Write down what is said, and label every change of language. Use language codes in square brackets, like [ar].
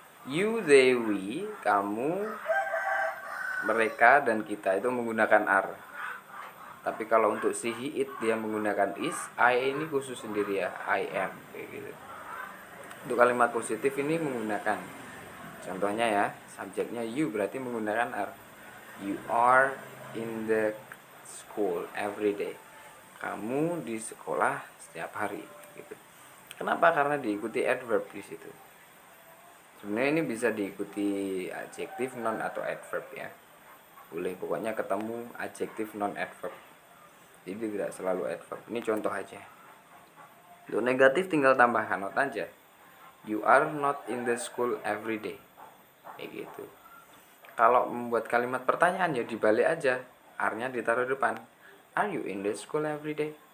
[id] You, they, we, kamu, mereka, dan kita itu menggunakan are. Tapi kalau untuk she, he, it dia menggunakan is. I ini khusus sendiri ya, I am kayak gitu. Untuk kalimat positif ini menggunakan, contohnya ya, subjeknya you berarti menggunakan are. [en] You are in the school every day. [id] Kamu di sekolah setiap hari gitu. Kenapa? Karena diikuti adverb di situ. Sebenarnya ini bisa diikuti adjektif, non atau adverb ya. Boleh, pokoknya ketemu adjektif, non adverb. Jadi tidak selalu adverb. Ini contoh aja. Untuk negatif tinggal tambahkan not aja. [en] You are not in the school every day. [id] Kayak gitu. Kalau membuat kalimat pertanyaan ya dibalik aja. Are-nya ditaruh depan. [en] Are you in the school every day?